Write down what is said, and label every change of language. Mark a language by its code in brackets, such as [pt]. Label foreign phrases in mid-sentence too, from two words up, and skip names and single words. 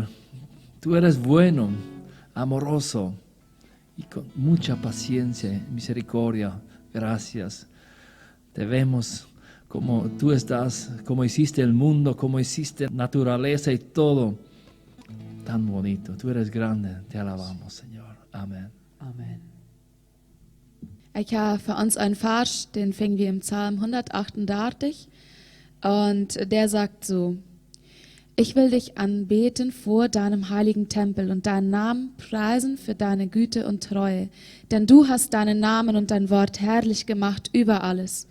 [es] Tú eres bueno, amoroso y con mucha paciencia y misericordia. Gracias. Te vemos como tú estás, como hiciste el mundo, como hiciste naturaleza y todo. Tan bonito. Tú eres grande. Te alabamos, Señor. Amen. Amen. [de] Ich habe für uns einen Vers, den finden wir im Psalm 138 und der sagt so: Ich will dich anbeten vor deinem heiligen Tempel und deinen Namen preisen für deine Güte und Treue, denn du hast deinen Namen und dein Wort herrlich gemacht über alles.